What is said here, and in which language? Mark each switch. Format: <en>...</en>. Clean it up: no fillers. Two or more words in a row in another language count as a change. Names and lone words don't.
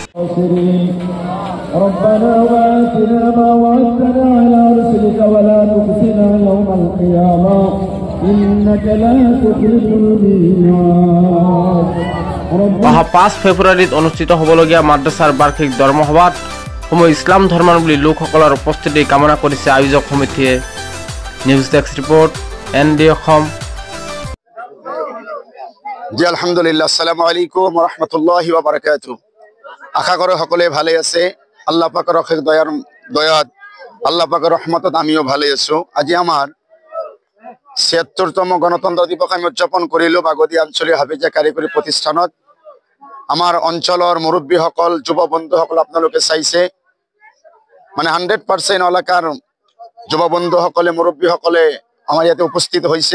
<as>অহা ৫ ফেব্ৰুৱাৰীত অনুষ্ঠিত হ'বলগীয়া মাদ্ৰাছাৰ বাৰ্ষিক ধৰ্মসভাত সমূহ ইছলাম ধৰ্মাৱলম্বী লোকসকলৰ উপস্থিতি কামনা কৰিছে আয়োজক সমিতিয়ে।</as> <en>news desk report ND অসম।</en> <ar>جي الحمد لله، السلام عليكم ورحمة الله وبركاته.</ar> <as>আশা কৰো সকলে ভালে আছে। আল্লাহ পাকৰ অশেষ দয়াত আল্লাহ পাকৰ ৰহমতত আমিও ভালে আছো। আজি আমাৰ ৭৬তম গণতন্ত্ৰ দিৱস আমি উদযাপন কৰিলো বাগদিয়া আঞ্চলিক হাফিজিয়া কাৰিকৰী প্ৰতিষ্ঠানত। আমাৰ অঞ্চলৰ মুৰব্বীসকল, যুৱ বন্ধুসকল আপোনালোকে চাইছে, মানে 100% এলেকাৰ যুৱ বন্ধুসকলে, মুৰব্বীসকলে আমাৰ ইয়াতে উপস্থিত হৈছে।</as>